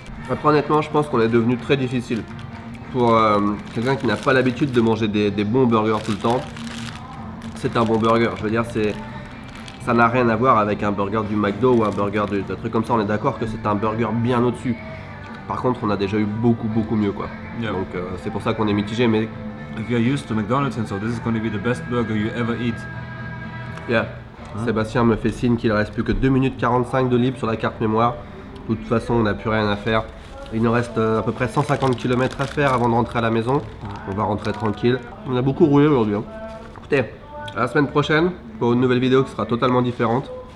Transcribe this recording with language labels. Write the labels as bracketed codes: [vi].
[fr] Après, honnêtement, je pense qu'on est devenu très difficile. Pour quelqu'un qui n'a pas l'habitude de manger des bons burgers tout le temps, c'est un bon burger. Je veux dire, ça n'a rien à voir avec un burger du McDo ou un burger d'un truc comme ça. On est d'accord que c'est un burger bien au-dessus. Par contre, on a déjà eu beaucoup mieux, quoi. [en] Yeah. [fr] Donc c'est pour ça qu'on est mitigé, mais [en] If you're used to McDonald's and so, this is going to be the best burger you ever eat. yeah. [fr] Sébastien me fait signe qu'il ne reste plus que 2 minutes 45 de libre sur la carte mémoire. De toute façon, on n'a plus rien à faire. Il nous reste à peu près 150 km à faire avant de rentrer à la maison. On va rentrer tranquille. On a beaucoup roulé aujourd'hui. Hein. Écoutez, à la semaine prochaine pour une nouvelle vidéo qui sera totalement différente.